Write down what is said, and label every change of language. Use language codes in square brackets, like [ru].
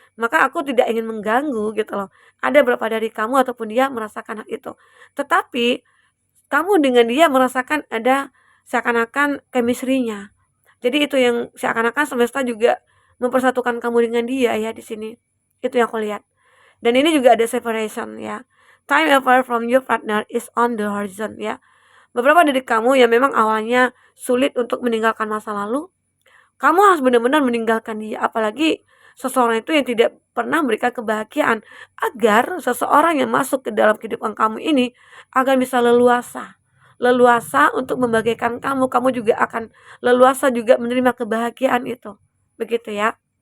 [id] Maka aku tidak ingin mengganggu gitu loh. Ada berapa dari kamu ataupun dia merasakan hal itu. Tetapi kamu dengan dia merasakan ada seakan-akan chemistry-nya. Jadi itu yang seakan-akan semesta juga mempersatukan kamu dengan dia ya di sini. Itu yang aku lihat. Dan ini juga ada separation ya. [en] Time apart from your partner is on the horizon ya. [id] Beberapa dari kamu yang memang awalnya sulit untuk meninggalkan masa lalu, kamu harus benar-benar meninggalkan dia. Apalagi seseorang itu yang tidak pernah memberikan kebahagiaan, agar seseorang yang masuk ke dalam kehidupan kamu ini akan bisa leluasa. Leluasa untuk membahagiakan kamu. Kamu juga akan leluasa juga menerima kebahagiaan itu. Begitu ya.